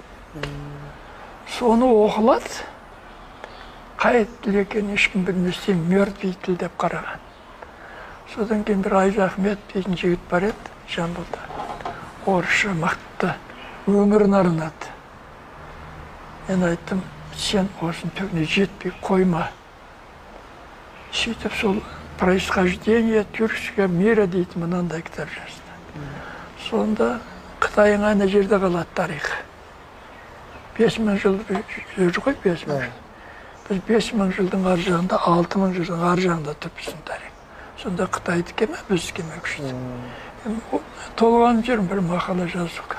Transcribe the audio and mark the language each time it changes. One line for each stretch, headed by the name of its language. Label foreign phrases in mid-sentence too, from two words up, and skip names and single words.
Kazakh: Соны оқылады, қай тіл екенін ешкім білместен мертвый тіл деп қараған. Содан кейін бір Айжа Ахмет дейтін жігіт бар еді Жамбылда. Орысша мықты, өмірін арнады. Мен айттым, сен осының түгіне жетпей қойма. Сөйтіп сол
Russian: происхождение тюркского мира
Kazakh: дейтін мынандай кітап жазды. Сонда Қытайың ана жерде қалады тарихы. 5000 жыл жүр ғой, 5000 жыл. Біз 5000 жылдың ар жағында, 6000 жылдың ар жағында тұрмызбыз тарих. Сонда Қытайды кеме, біз кеме күшті. Толғанып жүрмін бір мақала жазуға.